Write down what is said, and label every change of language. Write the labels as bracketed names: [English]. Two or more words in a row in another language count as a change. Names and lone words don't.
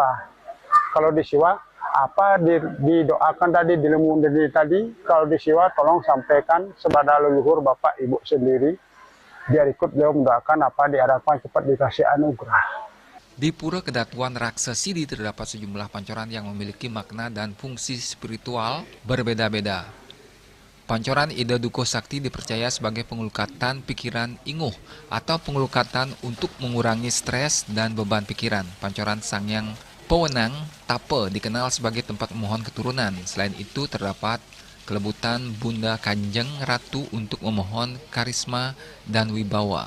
[Indonesian] Kalau di Siwa, apa didoakan tadi di lemungan dini tadi, kalau di Siwa tolong sampaikan kepada leluhur Bapak Ibu sendiri, biar ikut beliau mendoakan apa diharapkan cepat dikasih anugerah. Di Pura Kedatuan Raksasidi terdapat sejumlah pancoran yang memiliki makna dan fungsi spiritual berbeda-beda. Pancoran Ide Dukuh Sakti dipercaya sebagai pengelukatan pikiran inguh atau pengelukatan untuk mengurangi stres dan beban pikiran. Pancoran Sangyang Pewenang Tape dikenal sebagai tempat memohon keturunan. Selain itu terdapat kelebutan Bunda Kanjeng Ratu untuk memohon karisma dan wibawa.